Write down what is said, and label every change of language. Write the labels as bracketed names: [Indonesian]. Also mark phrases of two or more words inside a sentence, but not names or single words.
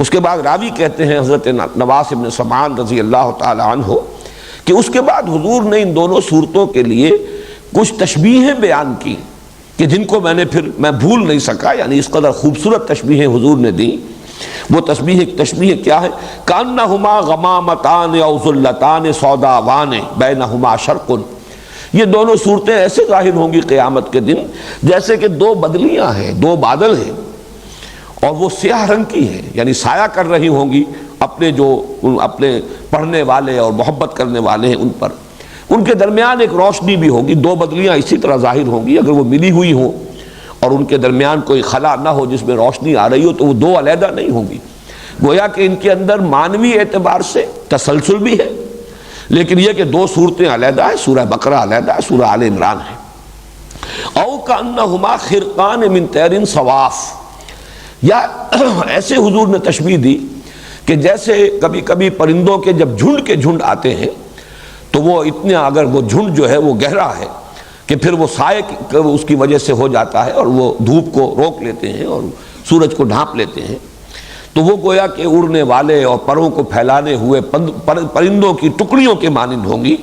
[Urdu] اس کے بعد راوی کہتے ہیں حضرت نواس بن سمعان [Arabic] رضی اللہ تعالی عنہ [Urdu] کہ اس کے بعد حضور نے ان دونوں صورتوں کے لیے کچھ تشبیہیں بیان کی کہ جن کو میں بھول نہیں سکا، یعنی اس قدر خوبصورت تشبیہیں حضور نے دی۔ وہ تشبیہ کیا ہے؟ [Arabic] کأنہما غمامتان او ظلتان سوداوان بینہما شرق، [Urdu] یہ دونوں صورتیں ایسے ظاہر ہوں گی قیامت کے دن جیسے کہ دو بدلیاں ہیں، دو بادل ہیں، اور وہ سیاہ رنگ کی ہیں، یعنی سایہ کر رہی ہوں گی اپنے پڑھنے والے اور محبت کرنے والے ہیں ان پر۔ ان کے درمیان ایک روشنی بھی ہوگی، دو بدلیاں اسی طرح ظاہر ہوں گی، اگر وہ ملی ہوئی ہوں اور ان کے درمیان کوئی خلا نہ ہو جس میں روشنی آ رہی ہو تو وہ دو علیحدہ نہیں ہوں گی۔ گویا کہ ان کے اندر معنوی اعتبار سے تسلسل بھی ہے، لیکن یہ کہ دو صورتیں علیحدہ ہیں، سورہ بقرہ علیحدہ ہے، سورہ آل عمران ہے۔ [Arabic] او کأنہما خرقان من طیر صواف، [Urdu] یا ایسے حضور نے تشبیہ دی کہ جیسے کبھی کبھی پرندوں کے جب جھنڈ کے جھنڈ آتے ہیں تو وہ اتنے، اگر وہ جھنڈ جو ہے وہ گہرا ہے کہ پھر وہ سائے اس کی وجہ سے ہو جاتا ہے اور وہ دھوپ کو روک لیتے ہیں اور سورج کو ڈھانپ لیتے ہیں، تو وہ گویا کہ اڑنے والے اور پروں کو پھیلانے ہوئے پرندوں کی ٹکڑیوں کے مانند ہوں گی۔